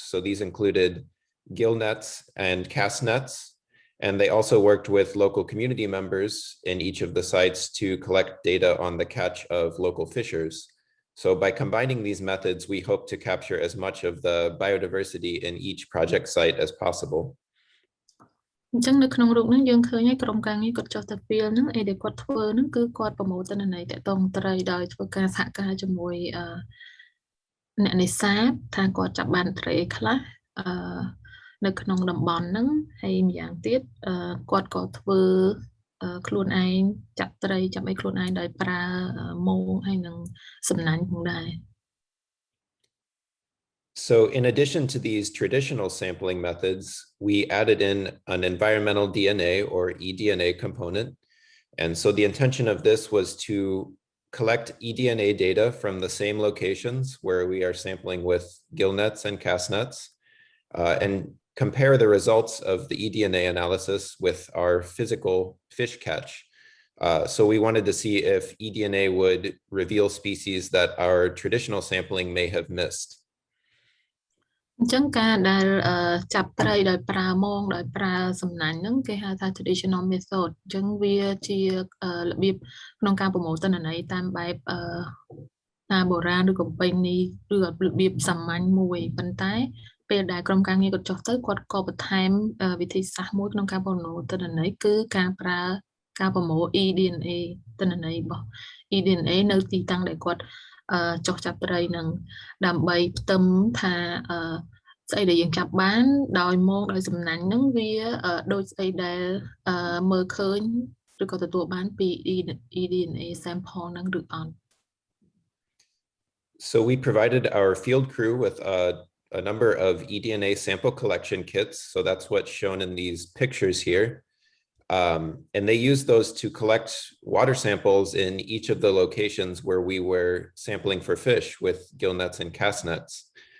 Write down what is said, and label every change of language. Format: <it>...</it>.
<en>So these included gill nets and cast nets. And they also worked with local community members in each of the sites to collect data on the catch of local fishers. So by combining these methods, we hope to capture as much of the biodiversity in each project site as possible.</en> <km>អញ្ចឹងនៅក្នុងរូបហ្នឹងយើងឃើញហើយក្រុមការងារគាត់ចុះទៅពេលហ្នឹងអីដែលគាត់ធ្វើហ្នឹងគឺគាត់ប្រមូលទិន្នន័យតាក់ទងត្រីដោយធ្វើការសហការជាមួយអ្នកនេសាទថាគាត់ចាប់បានត្រីខ្លះនៅក្នុងតំបន់ហ្នឹងហើយម្យ៉ាងទៀតគាត់ក៏ធ្វើ ខ្លួនឯងចាប់ត្រីចាប់អីខ្លួនឯងដោយប្រើមងហើយនឹងសំណាញ់ផងដែរ</km> <en>So in addition to these traditional sampling methods, we added in an environmental DNA or eDNA component. And so the intention of this was to collect eDNA data from the same locations where we are sampling with gill nets and cast nets, and compare the results of the eDNA analysis with our physical fish catch. So we wanted to see if eDNA would reveal species that our traditional sampling may have missed.</en> <km>អញ្ចឹងការដែលចាប់ត្រីដោយប្រើមងដោយប្រើសំណាញ់ហ្នឹងគេហៅថា</km> <en>traditional method</en> <km>អញ្ចឹងវាជារបៀបក្នុងការប្រមូលទិន្នន័យតាមបែប តាមបុរាណឬក៏ប្រពៃណីឬរបៀបសាមញ្ញមួយប៉ុន្តែពេលដែលក្រុមការងារគាត់ចុះទៅគាត់ក៏បន្ថែមវិធីសាស្ត្រមួយក្នុងការប្រមូលទិន្នន័យគឺការប្រើការប្រមូល eDNA ទិន្នន័យរបស់ eDNA នៅទីតាំងដែលគាត់ចុះចាប់ត្រីនឹងដើម្បីផ្ទឹមថាស្អីដែលយើងចាប់បានដោយមកដោយសំណាញ់ហ្នឹងវាដូចស្អីដែលមើលឃើញឬក៏ទទួលបានពី eDNA sample ហ្នឹងឬអត់</km> <en>So we provided our field crew with a number of eDNA sample collection kits. So that's what's shown in these pictures here. And they used those to collect water samples in each of the locations where we were sampling for fish with gill nets and cast nets.</en>